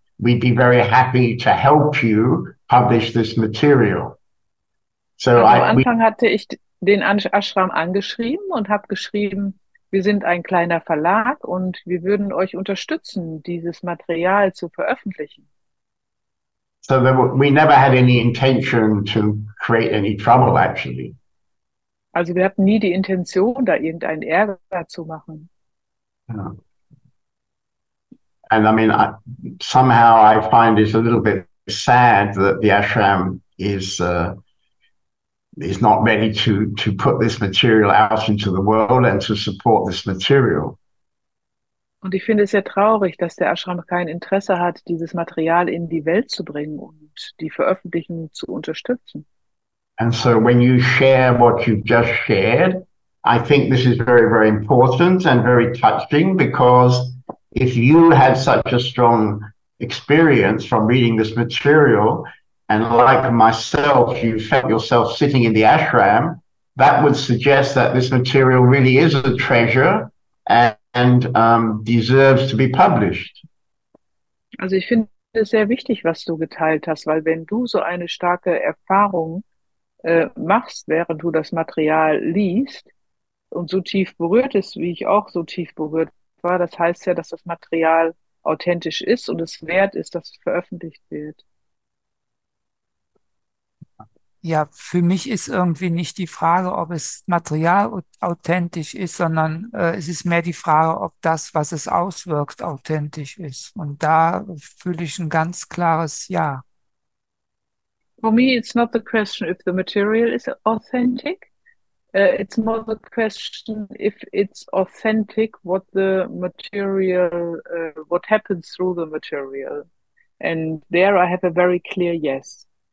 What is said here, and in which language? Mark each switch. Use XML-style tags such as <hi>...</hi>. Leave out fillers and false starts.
<en>We'd be very happy to help you publish this material. So</en> <de>Also am Anfang hatte den Ashram angeschrieben und habe geschrieben, wir sind ein kleiner Verlag und wir würden euch unterstützen, dieses Material zu veröffentlichen.</de> <en>So we never had any intention to create any trouble, actually.</en> <de>Also wir hatten nie die Intention, da irgendeinen Ärger zu machen. Yeah.</de> <en>And I mean, somehow I find it a little bit sad that the ashram is not ready to put this material out into the world and to support this material.</en> <de>Und ich finde es sehr traurig, dass der Ashram kein Interesse hat, dieses Material in die Welt zu bringen und die Veröffentlichung zu unterstützen.</de> <en>And so when you share what you've just shared, I think this is very, very important and very touching, because if you had such a strong experience from reading this material, and like myself, you felt yourself sitting in the ashram, that would suggest that this material really is a treasure and deserves to be published.</en> <de>Also ich finde es sehr wichtig, was du geteilt hast, weil wenn du so eine starke Erfahrung machst, während du das Material liest und so tief berührt ist, wie ich auch so tief berührt war, das heißt ja, dass das Material authentisch ist und es wert ist, dass es veröffentlicht wird. Ja, für mich ist irgendwie nicht die Frage, ob es Material authentisch ist, sondern es ist mehr die Frage, ob das, was es auswirkt, authentisch ist. Und da fühle ich ein ganz klares Ja.</de> <en>For me, it's not the question if the material is authentic. It's more the question if it's authentic, what the material, what happens through the material. And there I have a very clear yes.</en>